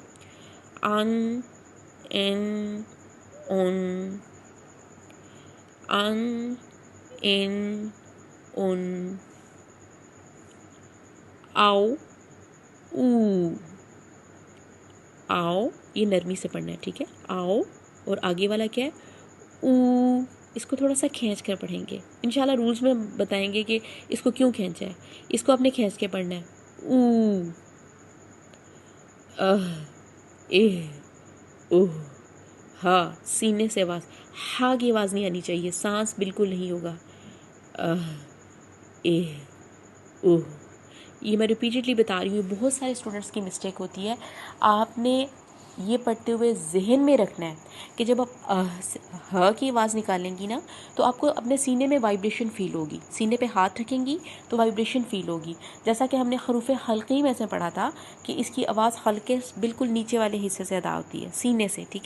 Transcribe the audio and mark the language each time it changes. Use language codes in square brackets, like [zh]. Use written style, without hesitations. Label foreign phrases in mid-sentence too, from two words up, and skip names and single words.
[ur] ان ان ان ان ان ان، آؤ او آؤ، یہ نرمی سے پڑھنا ہے، ٹھیک ہے؟ آؤ، اور آگے والا کیا ہے؟ او، اس کو تھوڑا سا کھینچ کر پڑھیں گے، انشاءاللہ رولز میں بتائیں گے کہ اس کو کیوں کھینچا ہے۔ اس کو آپ نے کھینچ کے پڑھنا ہے، او اہ اوہ، ہا سینے سے آواز، ہا کی آواز نہیں آنی چاہیے، سانس بالکل نہیں ہوگا۔ اوہ، یہ میں ریپیٹڈلی بتا رہی ہوں، بہت سارے اسٹوڈنٹس کی مسٹیک ہوتی ہے۔ آپ نے یہ پڑھتے ہوئے ذہن میں رکھنا ہے کہ جب آپ ہا کی آواز نکالیں گی نا تو آپ کو اپنے سینے میں [en] vibration feel [ur] ہوگی، سینے پہ ہاتھ رکھیں گی تو [en] vibration feel [ur] ہوگی، جیسا کہ ہم نے حروف حلقی میں سے پڑھا تھا کہ اس کی آواز حلقے بالکل نیچے والے حصے سے ادا ہوتی ہے، سینے سے، ٹھیک ہے؟